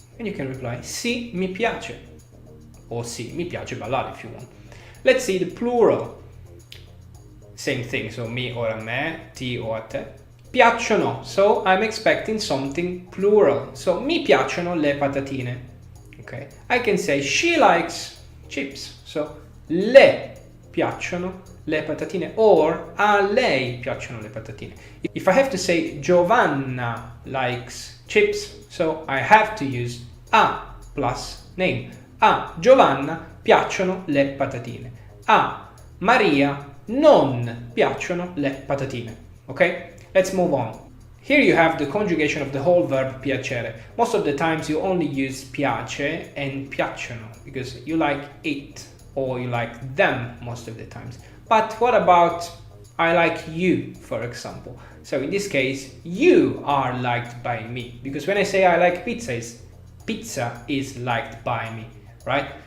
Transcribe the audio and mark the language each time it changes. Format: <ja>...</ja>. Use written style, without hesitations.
<en>And you can reply,</en> <it>sì, mi piace.</it> <en>Or</en> <it>sì, mi piace ballare</it> <en>if you want. Let's see the plural. Same thing, so mi or</en> <it>a me,</it> <en>ti or</en> <it>a te.</it> <en>Piacciono, so I'm expecting something plural.</en> <it>So mi piacciono le patatine.</it> <en>Okay, I can say she likes chips.</en> <it>So le piacciono le patatine, or a lei piacciono le patatine.</it> <en>If I have to say Giovanna likes chips, so I have to use a plus name.</en> <it>A Giovanna piacciono le patatine. A Maria non piacciono le patatine.</it> <en>Okay, let's move on. Here you have the conjugation of the whole verb piacere. Most of the times you only use piace and piacciono because you like it or you like them most of the times. But what about I like you, for example? So in this case, you are liked by me, because when I say I like pizza is liked by me, right?</en>